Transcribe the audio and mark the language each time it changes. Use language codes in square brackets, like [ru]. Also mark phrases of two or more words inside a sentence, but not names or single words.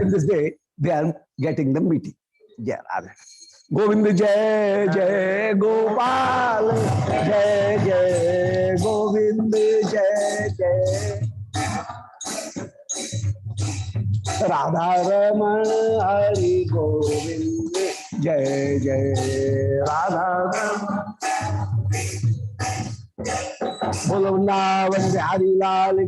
[en] In this way, they are getting the meeting. [hi] जय राधा. गोविंद जय जय गोपाल जय जय गोविंद जय जय राधा रमण हरि गोविंद जय जय राधा रमण बोलो वृंदावन बिहारी लाल